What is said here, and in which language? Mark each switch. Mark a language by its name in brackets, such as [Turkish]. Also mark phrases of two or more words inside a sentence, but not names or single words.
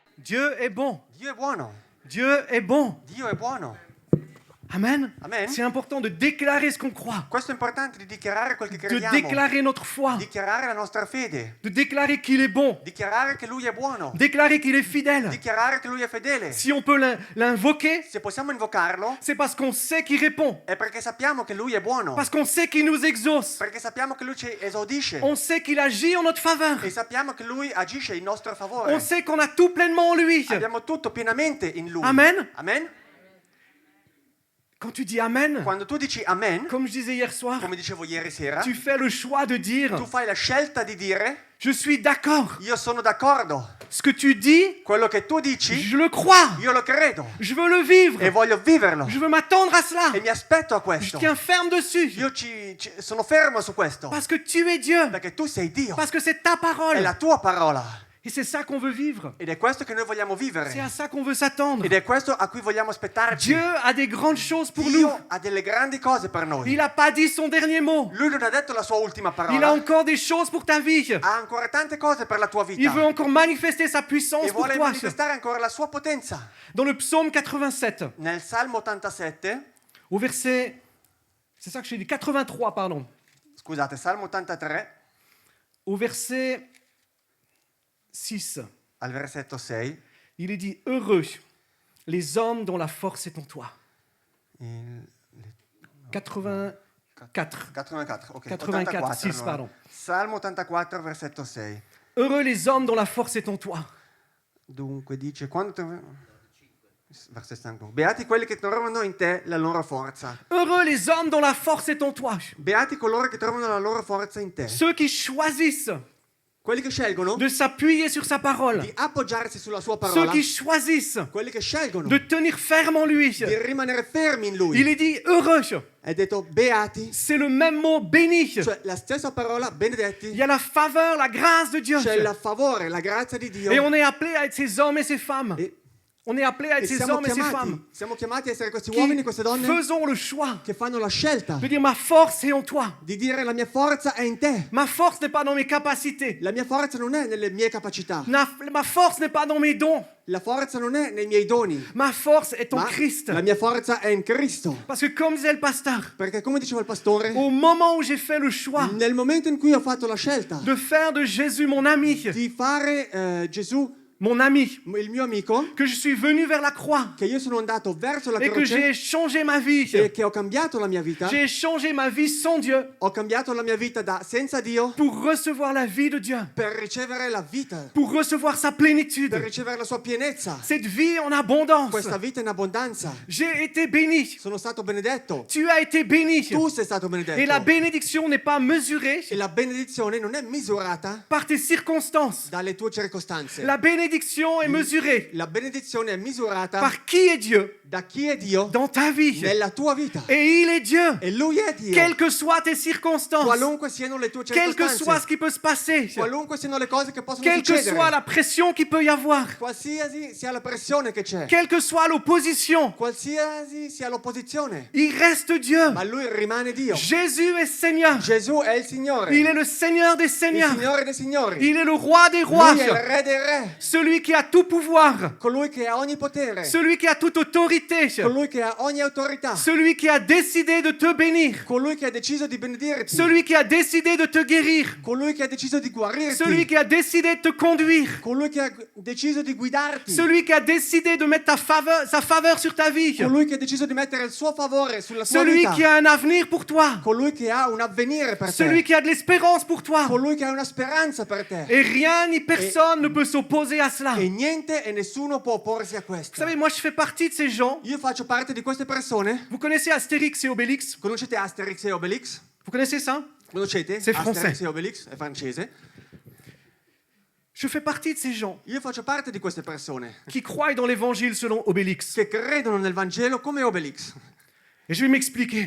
[French] Dieu est bon. [Italian] Dio è buono. [French] Dieu est bon. [Italian] Dio è buono. [French] Amen. [Italian] Amen. [French] C'est important de déclarer ce qu'on croit, [Italian] Questo è importante di dichiarare quel che [French] de [Italian] crediamo. [French] déclarer notre foi, [Italian] Dichiarare la nostra fede. [French] de déclarer qu'il est bon, [Italian] Dichiarare che Lui è buono. [French] déclarer qu'il est fidèle. [Italian] Dichiarare che Lui è fedele. [French] Si on peut l'invoquer, [Italian] Se possiamo invocarlo [French] c'est parce qu'on sait qu'il répond, [Italian] è perché sappiamo che Lui è buono. [French] parce qu'on sait qu'il nous exauce, [Italian] Perché sappiamo che Lui ci esaudisce. [French] on sait qu'il agit en notre faveur, [Italian] E sappiamo che Lui agisce in nostro favore. [French] on sait qu'on a tout pleinement en lui. [Italian] Abbiamo tutto pienamente in Lui. [French] Amen. [Italian] Amen. [French] Quand tu dis Amen, [Italian] Quando tu dici Amen, [French] comme je disais hier soir, [Italian] come dicevo ieri sera, [French] tu fais le choix de dire [Italian] tu fai la scelta di dire [French] je suis d'accord. [Italian] io sono d'accordo. [French] Ce que tu dis, [Italian] Quello che tu dici, [French] je le crois. [Italian] io lo credo. [French] Je veux le vivre. [Italian] E voglio viverlo. [French] Je veux m'attendre à cela. [Italian] E mi aspetto a [French] Je [Italian] questo. [French] tiens ferme dessus. [Italian] Io sono fermo su questo. [French] Parce que tu es Dieu. [Italian] Perché tu sei Dio. [French] Parce que c'est ta [Italian] È [French] parole. [Italian] la tua parola. [French] Et c'est ça qu'on veut vivre. [Italian] Ed è questo che noi vogliamo [French] C'est [Italian] vivere. [French] à ça qu'on veut s'attendre. [Italian] Ed è questo a cui vogliamo aspettarci. [French] Dieu a des grandes choses pour nous. [Italian] Dio ha delle grandi cose per noi. [French] Il n'a pas dit son dernier mot. [Italian] Lui non ha detto la sua ultima [French] Il a [Italian] parola. [French] encore des choses pour ta vie. [Italian] Ha ancora tante cose per la tua [French] Il [Italian] vita. [French] veut encore manifester sa puissance [Italian] E [French] pour [Italian] vuole [French] toi. [Italian] manifestare ancora la sua potenza. [French] Dans le psaume 87, [Italian] Nel Salmo 87, [French] au verset, c'est ça que je dit, 83, pardon, [Italian] scusate, Salmo 83, [French] au verset 6, [Italian] al versetto 6, [French] il est dit heureux les hommes dont la force est en toi. 84. 84, ok. 84, 6, [Italian] allora. [French] pardon. [Italian] Salmo 84, versetto 6. [French] Heureux les hommes dont la force est en toi. [Italian] Dunque dice, versetto 5. Beati quelli che trovano in te la loro forza. [French] Heureux les hommes dont la force est en toi. [Italian] Beati coloro che trovano la loro forza in te. [French] Ceux qui choisissent [Italian] Quelli che scelgono [French] de s'appuyer sur sa parole. [Italian] di appoggiarsi sulla sua [French] Ceux [Italian] parola. [French] qui choisissent [Italian] Quelli che scelgono [French] de tenir ferme en lui. [Italian] di rimanere fermi in lui. [French] Il est dit heureux. [Italian] È detto beati, [French] C'est le même mot béni. [Italian] cioè la stessa parola [French] Il [Italian] benedetti. [French] y a la faveur, la grâce de Dieu. [Italian] C'è il favore, la grazia di Dio. [French] Et on est appelé à être ces hommes et ces femmes. [Italian] E, [French] On est appelé à être [Italian] e [French] ces hommes et ces femmes [Italian] siamo chiamati a essere questi [French] qui [Italian] uomini, queste donne [French] faisons le choix [Italian] che fanno la scelta [French] de dire ma force est en toi. [Italian] di dire la mia forza è in te. [French] Ma force n'est pas dans mes capacités. [Italian] La mia forza non è nelle mie capacità. [French] Ma force n'est pas dans mes dons. [Italian] La forza non è nei miei doni. [French] Ma force est en [Italian] Ma [French] Christ. [Italian] la mia forza è in Cristo. [French] Parce que comme disait le pasteur, [Italian] Perché come diceva il pastore, [French] au moment où j'ai fait le choix [Italian] nel momento in cui ho fatto la scelta [French] de faire de Jésus mon ami, [Italian] di fare Gesù [French] mon ami, [Italian] il mio amico, [French] que je suis venu vers la croix [Italian] che io sono andato verso la [French] et que [Italian] croce [French] j'ai changé ma vie. [Italian] e che ho cambiato la mia vita, [French] J'ai changé ma vie sans Dieu [Italian] ho cambiato la mia vita da senza Dio [French] pour recevoir la vie de Dieu, [Italian] per ricevere la vita, [French] pour recevoir sa [Italian] per [French] plénitude, [Italian] ricevere la sua pienezza, [French] cette vie en abondance. [Italian] questa vita in abbondanza. [French] J'ai été béni. [Italian] Sono stato benedetto, [French] Tu as été béni. [Italian] tu sei stato benedetto. [French] Et la bénédiction n'est pas mesurée [Italian] E la benedizione non è misurata [French] par tes circonstances. [Italian] dalle tue circostanze. [French] La bénédiction est mesurée [Italian] La benedizione è misurata [French] par qui est Dieu [Italian] da chi è Dio [French] dans ta vie. [Italian] nella tua vita. [French] Et il est Dieu. [Italian] E Lui è Dio. [French] Quelles que soient tes circonstances, [Italian] Qualunque siano le tue [French] quel que soit ce [Italian] circostanze, [French] qui peut se passer, [Italian] qualunque siano le cose che possono [French] quelle que [Italian] succedere, [French] soit la pression qu'il peut y avoir, [Italian] qualsiasi sia la pressione che c'è, [French] quelle que soit l'opposition, [Italian] qualsiasi sia l'opposizione, [French] il reste Dieu. [Italian] ma Lui rimane Dio. [French] Jésus est Seigneur. [Italian] Gesù è il Signore, [French] Il est le Seigneur des [Italian] il [French] Seigneurs. [Italian] Signore dei Signori. [French] Il est le Roi des Rois. [Italian] Lui è il Re dei Re, [French] Celui qui a tout pouvoir. [Italian] colui che ha ogni potere, [French] Celui qui a toute autorité. [Italian] colui che ha ogni autorità, [French] Celui qui a décidé de te bénir. [Italian] colui che ha deciso di benedirti, [French] Celui qui a décidé de te guérir. [Italian] colui che ha deciso di guarirti, [French] Celui qui a décidé de te conduire. [Italian] colui che ha deciso di guidarti, [French] Celui qui a décidé de mettre sa faveur sur ta vie. [Italian] colui che ha deciso di mettere il suo favore sulla tua [French] Celui [Italian] vita, [French] qui a un avenir pour toi. [Italian] colui che ha un avvenire per [French] Celui [Italian] te, [French] qui a de l'espérance pour toi. [Italian] colui che ha una speranza per te. [French] Et rien ni personne ne peut s'opposer à cela. [Italian] E niente e nessuno può opporsi a [French] Vous [Italian] questo. [French] savez, moi je fais partie de ces gens. [Italian] Io faccio parte di queste persone. [French] Vous connaissez Astérix et Obélix? [Italian] Conoscete Asterix e Obelix? [French] Vous connaissez ça? [Italian] Conoscete? [French] C'est français. [Italian] Asterix e Obelix è francese. [French] Je fais partie de ces gens [Italian] Io faccio parte di queste persone [French] qui croient dans l'évangile selon Obélix. [Italian] che credono nel Vangelo come Obelix. [French] Et je vais m'expliquer.